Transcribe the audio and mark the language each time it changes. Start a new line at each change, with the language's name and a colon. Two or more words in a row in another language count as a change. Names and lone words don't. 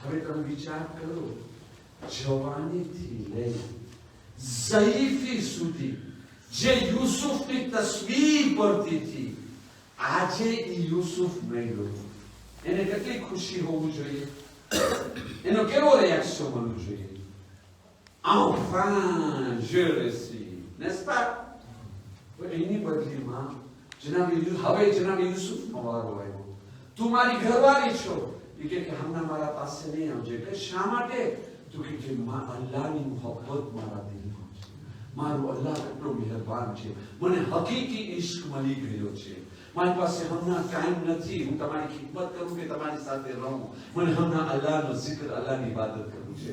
Gujarati: હવે તમે વિચાર કરો, જવાનીથી લઈ ઝઈફી સુધી જે યુસુફની તસવીર પડતી હતી, આજે એ યુસુફ મળ્યો, એને કેટલી ખુશી હોવું જોઈએ, એનો કેવો રિએક્શન મળવું જોઈએ?
French: Enfin, je réussis, n'est-ce pas?
Gujarati: એની બદલીમાં હવે જનાબ યુસુફનો વારો આવ્યો. તું મારી ઘરવાળી છો. એ કે હમણાં મારા પાસે નહીં આવજે. કે શા માટે? તો કે અલ્લાહની મોહબ્બત મારા દિલમાં છે, મારો અલ્લાહ કેટલો મહેરબાન છે, મને હકીકી ઇશ્ક મળી ગયો છે, મારી પાસે હમણાં ટાઈમ નથી હું તમારી ખિદમત કરું કે તમારી સાથે રહું, મને હમણાં અલ્લાહનો zikr, અલ્લાહની ઇબાદત કરવું છે.